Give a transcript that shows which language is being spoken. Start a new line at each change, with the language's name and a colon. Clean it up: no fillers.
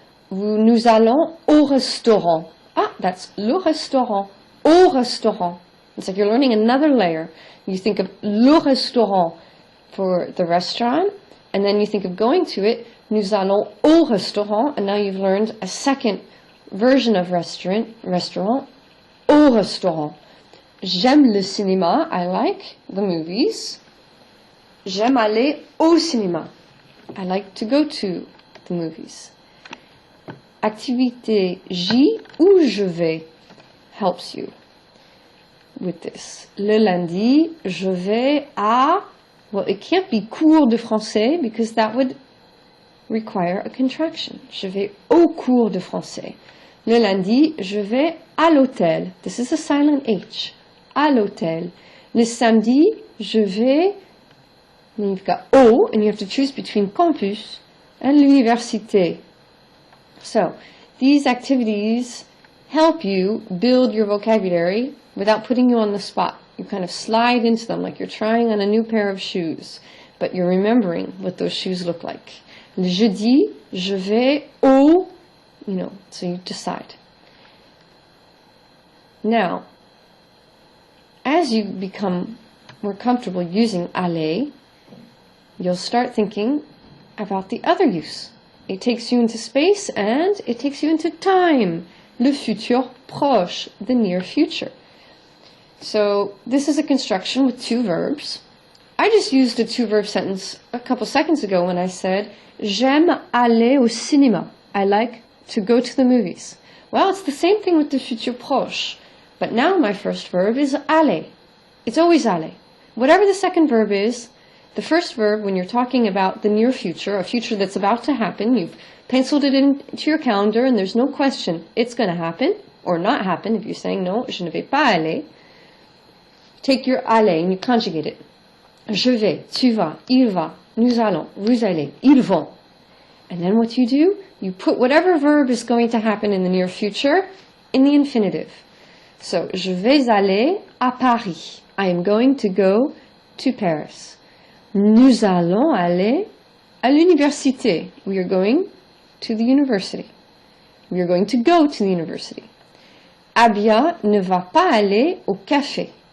French: Nous allons au restaurant.
English: Ah, that's le restaurant. Au restaurant. It's like you're learning another layer. You think of le restaurant for the restaurant, and then you think of going to it,
French: nous allons au restaurant,
English: and now you've learned a second version of restaurant, au restaurant.
French: J'aime le cinéma,
English: I like the movies.
French: J'aime aller au cinéma.
English: I like to go to the movies. Activité J
French: ou je vais
English: helps you with this.
French: Le lundi, je vais à...
English: Well, it can't be cours de français because that would require a contraction.
French: Je vais au cours de français. Le lundi, je vais à l'hôtel.
English: This is a silent H.
French: À l'hôtel. Le samedi, je vais...
English: And you've got au, and you have to choose between campus and l'université. So, these activities help you build your vocabulary without putting you on the spot. You kind of slide into them like you're trying on a new pair of shoes, but you're remembering what those shoes look like.
French: Le jeudi, je vais au, so you decide.
English: Now, as you become more comfortable using aller, you'll start thinking about the other use. It takes you into space and it takes you into time. Le futur proche, the near future. So this is a construction with two verbs. I just used a two-verb sentence a couple seconds ago when I said,
French: j'aime aller au cinéma.
English: I like to go to the movies. Well, it's the same thing with the futur proche. But now my first verb is aller. It's always aller. Whatever the second verb is, the first verb, when you're talking about the near future, a future that's about to happen, you've penciled it into your calendar and there's no question it's going to happen or not happen. If you're saying, no,
French: je ne vais pas aller,
English: take your aller and you conjugate it.
French: Je vais, tu vas, il va, nous allons, vous allez, ils vont.
English: And then what you do, you put whatever verb is going to happen in the near future in the infinitive. So,
French: je vais aller à Paris.
English: I am going to go to Paris.
French: Nous allons aller à l'université.
English: We are going to the university. We are going to go to the university.
French: Abia ne va pas aller au café.